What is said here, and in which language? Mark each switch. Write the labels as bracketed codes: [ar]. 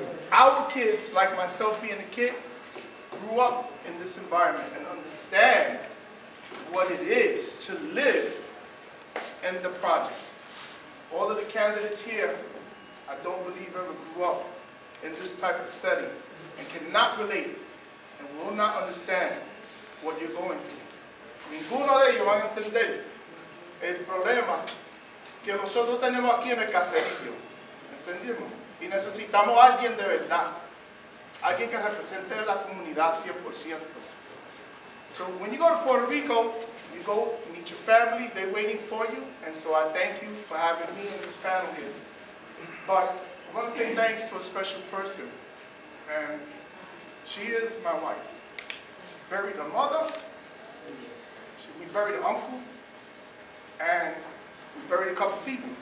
[en] Our kids, like myself being a kid, grew up in this environment and understand what it is to live in the projects. All of the candidates here, I don't believe ever grew up in this type of setting and cannot relate and will not understand what you're going through. [es] Ninguno de ellos van a entender el problema que nosotros tenemos aquí en el caserío. ¿Entendimos? Y necesitamos a alguien de verdad. Alguien que represente la comunidad 100%. [en] So when you go to Puerto Rico, you go meet your family, they're waiting for you, and so I thank you for having me in this panel here. But I want to say thanks to a special person, and she is my wife. She buried her mother, we buried her uncle, and we buried a couple people.